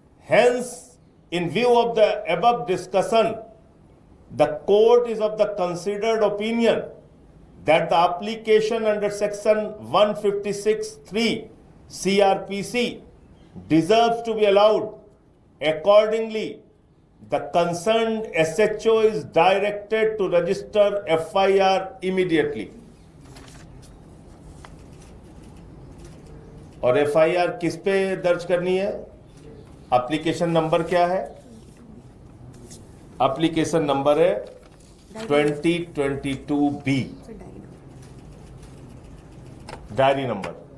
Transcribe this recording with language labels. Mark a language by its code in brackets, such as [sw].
[en] Hence in view of the above discussion the court is of the considered opinion that the application under section 156(3) CRPC deserves to be allowed. Accordingly, the concerned SHO is directed to register FIR immediately. [hi] और FIR किस पे दर्ज करनी है? Application number क्या है? Application number है 2022B, diary number.